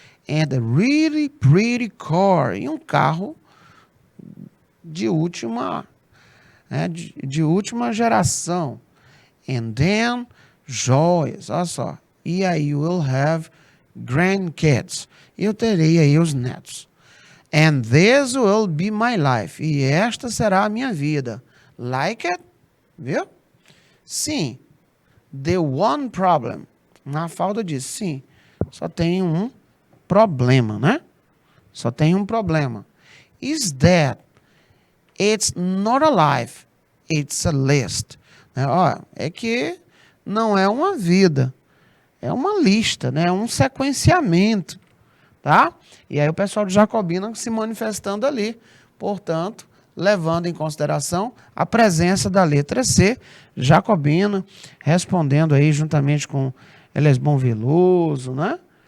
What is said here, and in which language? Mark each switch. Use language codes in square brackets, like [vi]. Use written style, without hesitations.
[en] And a really pretty car. [pt] E um carro de última, né, de última geração. [en] And then, [pt] joias, olha só. E aí, [en] you will have grandkids. [pt] Eu terei aí os netos. [en] And this will be my life. [pt] E esta será a minha vida. [en] Like it? [pt] Viu? Sim. [en] The one problem. [pt] Na falda diz, sim. Só tem um problema, né? Só tem um problema. [en] Is that it's not a life, it's a list. [pt] Ó, é que não é uma vida, é uma lista, né? É um sequenciamento, tá? E aí o pessoal de Jacobina se manifestando ali, portanto, levando em consideração a presença da letra C, Jacobina, respondendo aí juntamente com Elesbom Veloso, né?